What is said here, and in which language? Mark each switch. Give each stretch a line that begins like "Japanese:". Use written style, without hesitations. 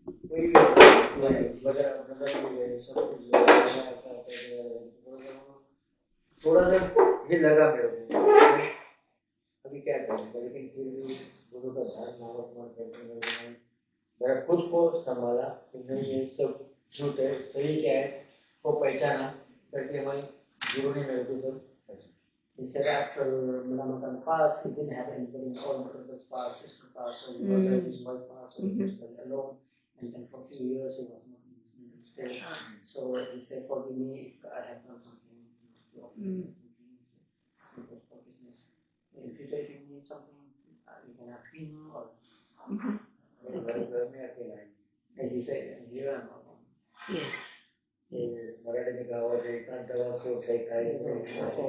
Hindi: वही वगैरह मतलब ये सब कुछ थोड़ा सा ये लगा मेरे को अभी क्या करेंगे, लेकिन फिर भी गुरु का ध्यान नामस्मरण करते हुए मेरा खुद को संभाला कि नहीं ये सब झूठ है, सही क्या है वो पहचाना करके मैं गुरु ने मेरे को सब
English: He said after Manamakan passed, he didn't have anybody, all brothers passed, sister passed, so he was his wife passed, so he was very alone. And then for a few years he was not in his mental state. So he said, forgive me if I have done something to offend simple forgiveness. In future, if you need something, you can ask him or. And he said, here I am alone. Yes. Yes.
Hindi: Marathi में कहा हुआ है एकांत दवा सो सही था